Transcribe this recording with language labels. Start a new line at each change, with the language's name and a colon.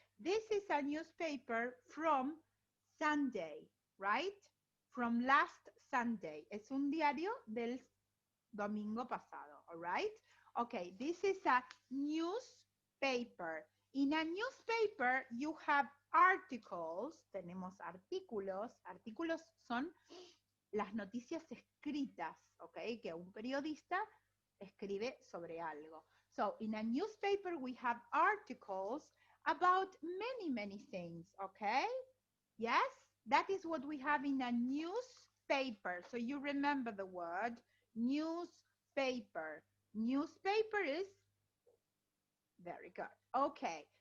English: This is a newspaper from Sunday, right? From last Sunday.
Spanish: Es un diario del domingo pasado,
English: all right? Okay, this is a newspaper. In a newspaper, you have articles,
Spanish: tenemos artículos. Artículos son las noticias escritas, okay? Que un periodista escribe sobre algo.
English: So, in a newspaper, we have articles about many things, okay? Yes? That is what we have in a newspaper. So you remember the word newspaper. Newspaper is very good. Okay.